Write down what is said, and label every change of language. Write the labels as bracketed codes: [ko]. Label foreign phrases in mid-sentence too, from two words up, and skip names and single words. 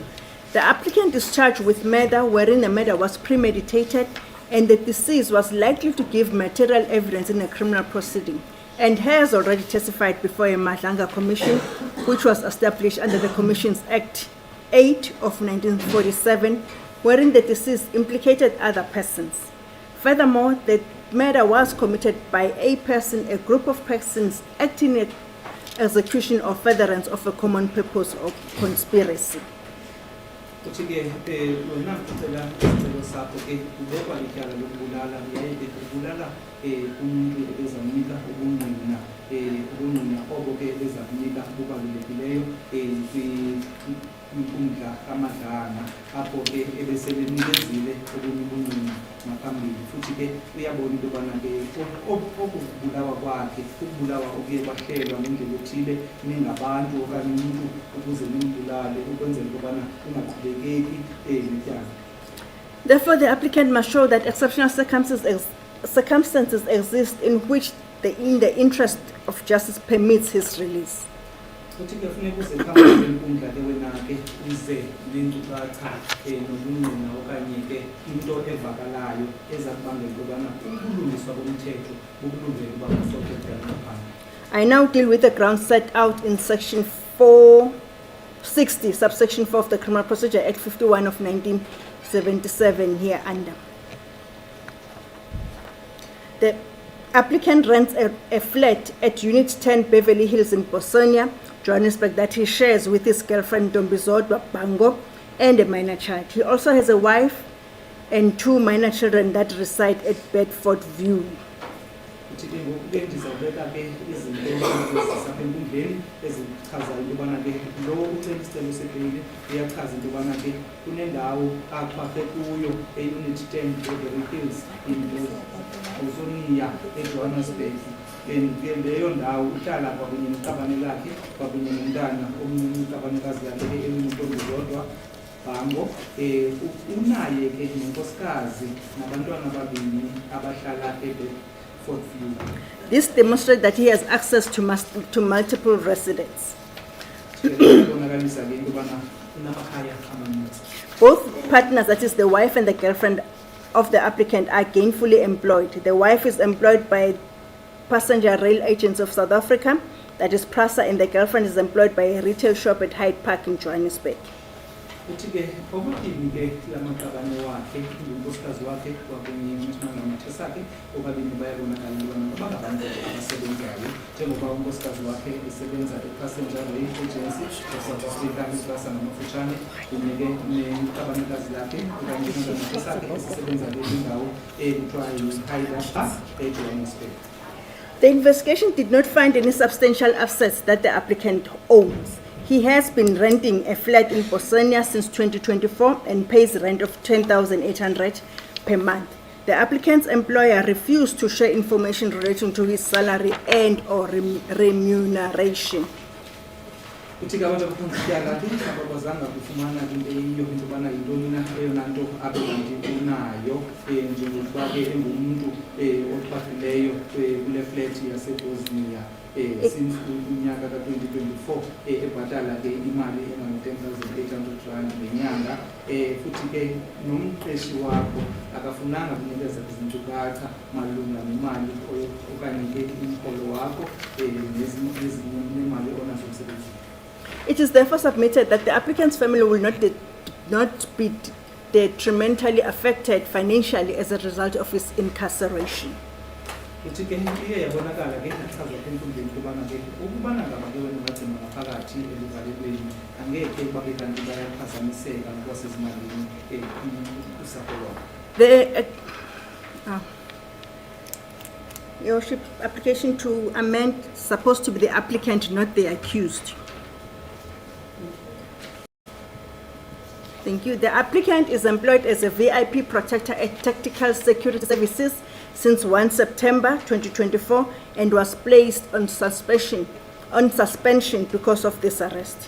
[en] The applicant is charged with murder wherein the murder was premeditated and the deceased was likely to give material evidence in a criminal proceeding and has already testified before a Madlanga Commission, which was established under the Commissions Act 8 of 1947, wherein the deceased implicated other persons. Furthermore, the murder was committed by a person, a group of persons acting execution or furtherance of a common purpose or conspiracy. [xh] Uthi-ke wena ucela isicelo sakho ke ubekwa ityala lokubulala yaye bekubulala umuntu ezamnika ubungqina ubungqina obo ke ezakunika bubalulekileyo kwinkundla kamadlanga apho ke ebesebenikezile obunye ubungqina ngaphambili futhi ke uyabona into yobana ke okubulawa kwakhe ukubulawa okuye kwahlelwa ngendlela ethile ningabantu okanye umuntu ukuze nimbulale ukwenzela into yobana ungaqhubekeki netyala. [en] Therefore, the applicant must show that exceptional circumstances exist in which in the interest of justice permits his release. [xh] Uthi-ke funeka uze phambili kwenkundla ke wena ke uze neenkcukacha nobungqina okanye ke into evakalayo eza kubangela into yobana ukulungiswa komthetho bukulungela uba kusoketyala ngaphandle. [en] I now deal with the grounds set out in section 460, subsection 4 of the Criminal Procedure Act 51 of 1977 here under. The applicant rents a flat at Unit 10 Beverly Hills in Bosonia, Johannesburg, that he shares with his girlfriend Dombizodwa Bango and a minor child. He also has a wife and 2 minor children that reside at Bedford View. [xh] Uthi-ke ngoku-ke ndizawubeka ke izinto ezisapha enkundleni ezichazayo into yobana ke lo ucela isicelo sebheyili uyachaza into yobana ke kunendawo aqhwakhe kuyo e-Unit 10 Beverly Hills in Bosonia eJohannesburg. Ke leyo ndawo uhlala kwakunye neqabane lakhe kwakunye nomntana omncinci iqabanekazi lakhe elinguNtombizodwa Bango. Unaye ke nenkosikazi nabantwana ababini abahlala eBedford View. [en] This demonstrates that he has access to multiple residents. [xh] Kubonakalisa ke into yobana unamakhaya amaninzi. [en] Both partners, that is the wife and the girlfriend of the applicant, are gainfully employed. The wife is employed by Passenger Rail Agents of South Africa, that is PRASA, and the girlfriend is employed by a retail shop at Hyde Park in Johannesburg. [xh] Uthi-ke obabini ke lamaqabane wakhe unkosikazi wakhe kwakunye nesibonelelo sakhe obabini bayabonakala into yobana bangabantu abasebenzayo njengoba unkosikazi wakhe esebenza e-Passenger Rail Agency of South Africa iPRASA ngamafutshane kunye ke neqabanekazi lakhe okanye nesibonelelo sakhe esisebenza kwindawo ekuthiwa yi-Hyde Park eJohannesburg. [en] The investigation did not find any substantial assets that the applicant owns. He has been renting a flat in Bosonia since 2024 and pays rent of 10,800 per month. The applicant's employer refused to share information relating to his salary and or remuneration. [xh] Uthi-ke abantu abaphantsi ityala ke abakwazanga kufumana into eyiyo into yobana yintoni na eyona nto abe kanti unayo njengokuba ke engumntu oxhafileyo kule flat yaseBosnia since unyaka ka-2024 ebhatala ke imali engango-10,800 ngenyanga futhi ke nomqeshi wakho akafunanga kunikeza izinkcukacha malunga nemali okanye ke umrholo wakho nemali onazo emsebenzini. [en] It is therefore submitted that the applicant's family will not be detrimentally affected financially as a result of his incarceration. [xh] Uthi-ke iye yabonakala ke achazwa enkundleni kubana ke ukubana ngaba ke wena bagcina ngaphakathi eluvalelweni angeke babe kanti bayaphazamiseka ngokwasezimalini usapho lwakho. [en] Your Worship, application to amend supposed to be the applicant, not the accused. Thank you. The applicant is employed as a VIP protector at Tactical Security Services since 1 September 2024 and was placed on suspension because of this arrest.